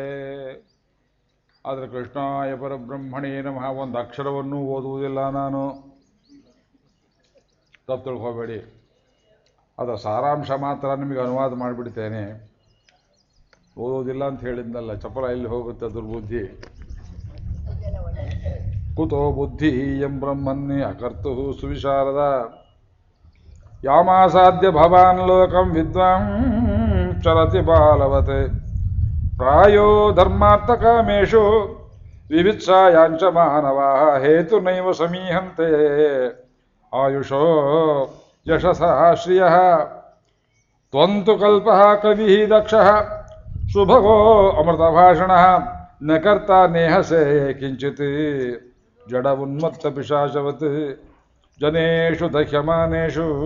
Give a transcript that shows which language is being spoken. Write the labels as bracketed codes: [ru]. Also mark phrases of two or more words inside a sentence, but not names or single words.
[kn] ಆದರೆ [sa] ಕೃಷ್ಣಾಯ ಪರಬ್ರಹ್ಮಣೇ ನಮಃ [kn] ಒಂದು ಅಕ್ಷರವನ್ನು ಓದುವುದಿಲ್ಲ ನಾನು, ತಪ್ಪು ತಿಳ್ಕೋಬೇಡಿ. ಅದರ ಸಾರಾಂಶ ಮಾತ್ರ ನಿಮಗೆ ಅನುವಾದ ಮಾಡಿಬಿಡ್ತೇನೆ. ಓದೋದಿಲ್ಲ ಅಂತ ಹೇಳಿದ್ನಲ್ಲ, ಚಪಲ ಎಲ್ಲಿ ಹೋಗುತ್ತೆ ದುರ್ಬುದ್ಧಿ. [sa] ಕುತೋ ಬುದ್ಧಿ ಎಂ ಬ್ರಹ್ಮನ್ನೇ ಅಕರ್ತು ಸುವಿಶಾರದ ಯಾಮಾಸಾದ್ಯ ಭವಾನ್ ಲೋಕಂ ವಿದ್ವಾಂ ಚರತಿ ಬಾಲವತೆ ಪ್ರಾಯೋ ಧರ್ಮಾರ್ಥಕಾಮೇಶು ವಿವಿತ್ಸಾಯಾಂಚ ಮಾನವಾ ಹೇತು ನೈವ ಸಮೀಹಂತೆ ಆಯುಷೋ ಯಶಸಃ ಶ್ರಿಯಃ ತ್ವಂತು ಕಲ್ಪಃ ಕವಿಃ ದಕ್ಷಃ ಸುಭಗೋ ಅಮೃತಭಾಷಣಃ ನ ಕರ್ತಾ ನೇಹಸೆ ಕಿಂಚಿತ್ ಜಡ ಉನ್ಮತ್ತ ಪಿಶಾಚವತ್ ಜನೇಷು ದಹ್ಯಮಾನೇಷು